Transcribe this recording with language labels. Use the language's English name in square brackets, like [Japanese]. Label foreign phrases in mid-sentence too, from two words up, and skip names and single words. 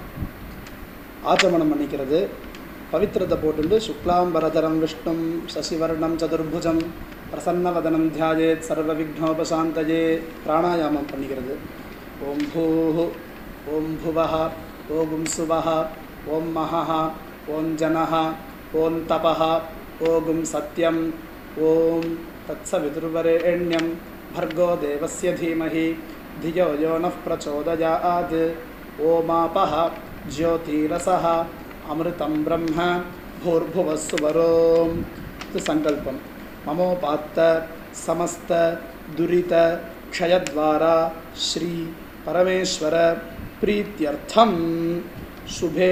[Tamil] ஆச்சமனம் பண்ணிக்கிறது, பவித்திரத்தை போட்டு [Sanskrit] शुक्लाम्बरधरं विष्णुं शशिवर्णं चतुर्भुजं प्रसन्नवदनं ध्यायेत् सर्व विघ्नोपशान्तये. [Tamil] பிராணாயாமம் பண்ணிக்கிறது. [Sanskrit] ओम् भूः ओम् भुवः ओम् सुवः ओम् महः ओम् जनः ओम् तपः ओम् सत्यम् ओम् तत्सवितुर्वरेण्यम् भर्गो देवस्य धीमहि धियो यो नः प्रचोदयात्. ओमापः ज्योतिरसः अमृतं ब्रह्म भूर्भुवः सुवरों. संकल्पं ममोपात्त समस्त दुरित क्षयद्वारा श्री परमेश्वर प्रीत्यर्थं शुभे